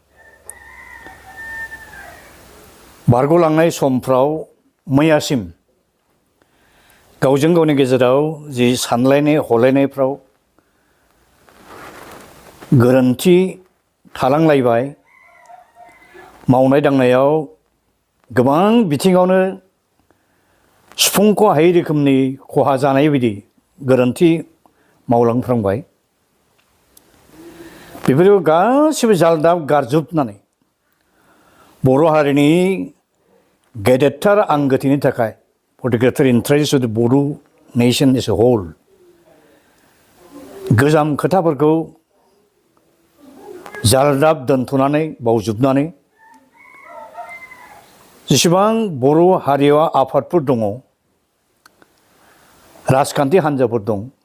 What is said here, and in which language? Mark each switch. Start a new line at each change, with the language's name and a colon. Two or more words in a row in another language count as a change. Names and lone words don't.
Bodo: बारग'लांनाय समफ्राव मैयासिम गावजों गावनि गेजेराव जि सानलायनाय हलायनायफ्राव गोरोन्थि थालांलायबाय मावनाय दांनायाव गोबां बिथिङावनो सुफुंख' हायै रोखोमनि खहा जानाय बायदि गोरोन्थि मावलांफ्रांबाय बेफोरखौ गासिबो जालदाब गारजोबनानै बर' हारिनि गेदेरथार आंगोथिनि थाखाय
English: for the greater interest of the Bodo nation as a whole
Bodo: गोजाम खोथाफोरखौ जालदाब दोनथ'नानै बावजोबनानै जेसेबां बर' हारियाव आफादफोर दङ राजखान्थि हान्जाफोर दं